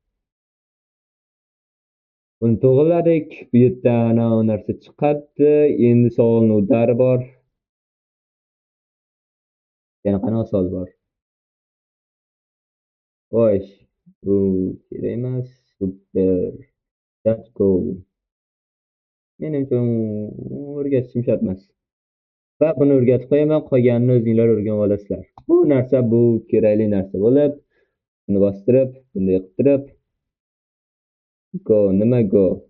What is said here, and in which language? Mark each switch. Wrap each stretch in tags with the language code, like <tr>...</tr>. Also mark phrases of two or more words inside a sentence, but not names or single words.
<uz>Buni to'g'irladik. Bu yerdan narsa chiqadi. Endi savolnodari bor. Yana qanaqa savol bor? Vosh. Bu kerak emas.</uz> <en>Super. Let's go.</en> <uz>Menimcha o'rgatishim shart emas. Va buni o'rgatib qo'yaman, qolganini o'zinglar o'rganib olasizlar. Bu narsa bu kerakli narsa bo'lib, buni bostirib, bunday qilib go, nima go?</uz>